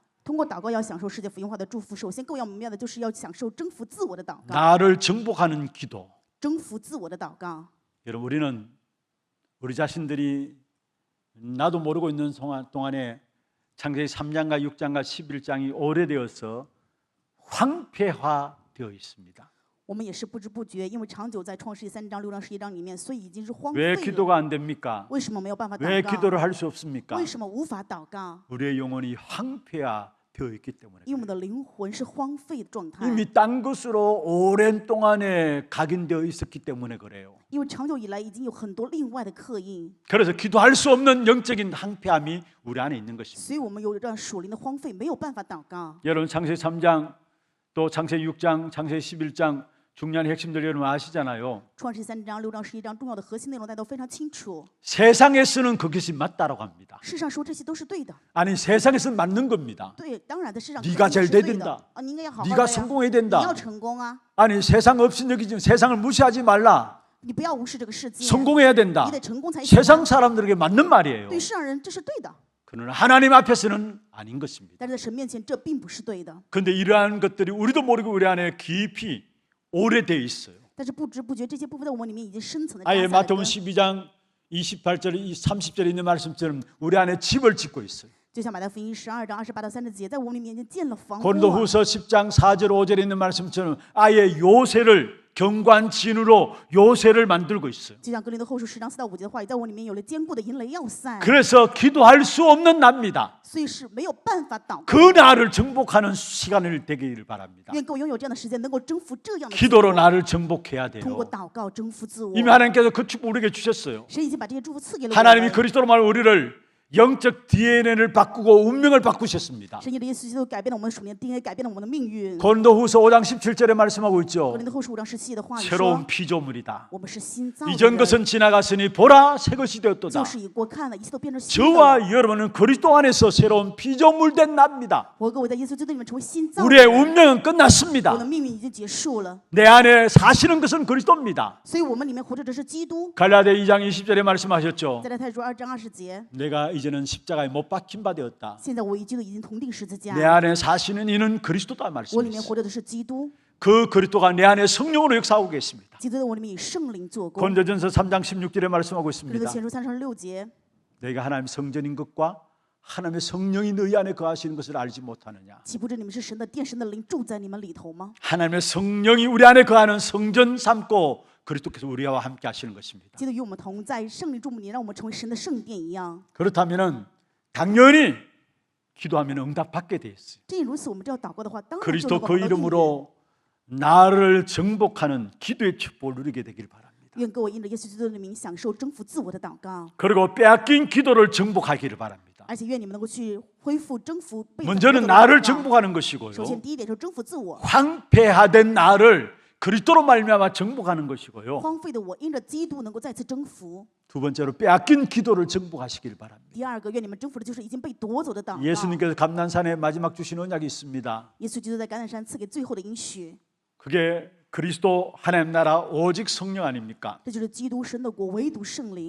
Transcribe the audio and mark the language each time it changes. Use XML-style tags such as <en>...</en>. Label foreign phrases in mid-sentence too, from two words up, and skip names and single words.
<zh>通过祷告要享受世界福音化的祝福，首先各位要明白的就是要享受征服自我的祷告，</zh> <ko>나를 정복하는 기도.</ko> <zh>征服自我的祷告。</zh> <ko>여러분 우리는 우리 자신들이 나도 모르고 있는 동안에 창세기 3장과 6장과 11장이 오래되어서 황폐화되어 있습니다.</ko> <zh>我们也是不知不觉，因为长久在创世纪3章、6章、11章里面，所以已经是荒废</zh> <ko>왜</ko> <zh>了。</zh> <ko>기도가 안 됩니까?</ko> <zh>为什么没有办法</zh> <ko>왜</ko> <zh>祷告？</zh> <ko>기도를 할 수 없습니까?</ko> <zh>为什么无法祷告？</zh> <ko>우리의 영혼이 황폐화되어 있기 때문에</ko> <zh>因为我们的灵魂是荒废的状态，</zh> <ko>이미 딴 것으로 오랜 동안에 각인되어 있었기 때문에 그래요.</ko> <zh>因为长久以来已经有很多另外的刻印，</zh> <ko>그래서 기도할 수 없는 영적인 황폐함이 우리 안에 있는 것입니다.</ko> <zh>所以我们有这样属灵的荒废，没有办法祷告。</zh> <ko>여러분 창세기 3장 또 창세기 6장, 창세기 11장 중요한 핵심들 여러분 아시잖아요.</ko> <zh>创世3章、6章、11章重要的核心内容大家都非常清楚。</zh> <ko>세상에서는 그것이 맞다라고 합니다.</ko> <zh>世上说这些都是对的，</zh> <ko>아니 세상에서는 맞는 겁니다.</ko> <zh>对，当然在世上</zh> <ko>네가</ko> <zh>肯定是</zh> <ko>잘</ko> <zh>对</zh> <ko>돼야</ko> <zh>的</zh> <ko>된다</ko> <zh>啊，你应该要好好</zh> <ko>네가</ko> <zh>的呀，</zh> <ko>성공해야</ko> <zh>你要</zh> <ko>된다.</ko> <zh>成功啊，</zh> <ko>아니 세상 없인 여기지 세상을 무시하지 말라.</ko> <zh>你不要无视这个世界，</zh> <ko>성공해야 된다.</ko> <zh>你得成功才行。</zh> <ko>세상 사람들에게 맞는 말이에요.</ko> <zh>对世上人这是对的，</zh> <ko>그러나 하나님 앞에서는 아닌 것입니다.</ko> <zh>但是在神面前这并不是对的。</zh> <ko>그런데 이러한 것들이 우리도 모르고 우리 안에 깊이 오래되어 있어요.</ko> <zh>但是不知不觉这些部分在我们里面已经深层的扎</zh> <ko>아예</ko> <zh>下来</zh> <ko>마태복음</ko> <zh>根，</zh> <ko>12장 28절, 30절에 있는 말씀처럼 우리 안에 집을 짓고 있어요.</ko> <zh>就像马太福音12章28到30节，在我们里面已经建了房屋啊。</zh> <ko>고린도후서 10장 4절 5절에 있는 말씀처럼 아예 요새를 경관진으로 요새를 만들고 있어요.</ko> <zh>就像格林多后书10章4到5节的话语，在我里面有了坚固的营垒要塞，</zh> <ko>그래서 기도할 수 없는 납니다.</ko> <zh>所以是没有办法祷告。</zh> <ko>그 나를 정복하는 시간을 되기를 바랍니다.</ko> <zh>愿各位拥有这样的时间，能够征服这样的自</zh> <ko>기도로</ko> <zh>我，</zh> <ko>나를 정복해야</ko> <zh>通过</zh> <ko>돼요.</ko> <zh>祷告征服自我。</zh> <ko>이미 하나님께서 그 축복 우리에게 주셨어요.</ko> <zh>神已经把这些祝福赐给了我</zh> <ko>하나님이</ko> <zh>们。</zh> <ko>그리스도로 말 우리를 영적 DNA를 바꾸고 운명을 바꾸셨습니다.</ko> <zh>神借着耶稣基督改变了我们属灵的 DNA，改变了我们的命运。</zh> <ko>고린도후서 5장 17절에 말씀하고 있죠.</ko> <zh>格林多后书5章17节的话语</zh> <ko>새로운</ko> <zh>说，</zh> <ko>피조물이다.</ko> <zh>我们是新造的</zh> <ko>이전</ko> <zh>人，</zh> <ko>것은 지나갔으니 보라 새 것이 되었도다.</ko> <zh>旧事已过，看了一切都变成新的了。</zh> <ko>저와 여러분은 그리스도 안에서 새로운 피조물 된 납니다.</ko> <zh>我各位在耶稣基督里面成为新造的</zh> <ko>우리의</ko> <zh>人，</zh> <ko>운명은</ko> <zh>我的</zh> <ko>끝났습니다.</ko> <zh>命运已经结束了。</zh> <ko>내 안에 사시는 것은 그리스도입니다.</ko> <zh>所以我们里面活着的是基督。</zh> <ko>갈라디아 2장 20절에 말씀하셨죠.</ko> <zh>在太书2章20节，</zh> <ko>내가 이제는 십자가에 못 박힌 바 되었다.</ko> <zh>现在我与基督已经同定十字架，</zh> <ko>내 안에 사시는 이는 그리스도다</ko> <zh>我里面</zh> <ko>말씀했어요.</ko> <zh>活着的是基督，</zh> <ko>그 그리스도가 내 안에 성령으로 역사하고 계십니다.</ko> <zh>基督在我里面以圣灵做工。</zh> <ko>고린도전서 3장 16절에 말씀하고</ko> <zh>格林</zh> <ko>있습니다.</ko> <zh>多前书3章6节，</zh> <ko>내가 하나님의 성전인 것과 하나님의 성령이 너희 안에 거하시는 것을 알지 못하느냐.</ko> <zh>岂不知你们是神的殿，神的灵住在你们里头吗？</zh> <ko>하나님의 성령이 우리 안에 거하는 성전 삼고 그리스도께서 우리와 함께 하시는 것입니다.</ko> <zh>基督与我们同在，圣灵注目你，让我们成为神的圣殿一样。</zh> <ko>그렇다면 당연히 기도하면 응답받게 돼 있어요.</ko> <zh>正因如此，我们只要祷告的话，当然就</zh> <ko>그리스도</ko> <zh>能够</zh> <ko>그</ko> <zh>得到应允。</zh> <ko>이름으로 나를 정복하는 기도의 축복을 누리게 되길 바랍니다.</ko> <zh>愿各位因着耶稣基督的名，享受征服自我的祷告，</zh> <ko>그리고 빼앗긴 기도를 정복하기를 바랍니다.</ko> <zh>而且愿你们能够去恢复、征服被夺</zh> <ko>먼저는</ko> <zh>走的</zh> <ko>나를</ko> <zh>祷告。</zh> <ko>정복하는 것이고요.</ko> <zh>首先，第一点是征服自我，</zh> <ko>황폐화된 나를 그리스도로 말미암아 정복하는 것이고요.</ko> <zh>荒废的我因着基督能够再次征服。</zh> <ko>두 번째로 빼앗긴 기도를 정복하시길 바랍니다.</ko> <zh>第二个，愿你们征服的就是已经被夺走的祷告。</zh> <ko>예수님께서 감난산에 마지막 주신 언약이 있습니다.</ko> <zh>耶稣基督在橄榄山赐给最后的应许，</zh> <ko>그게 그리스도 하나님 나라 오직 성령 아닙니까?</ko> <zh>这就是基督神的国，唯独圣灵。</zh>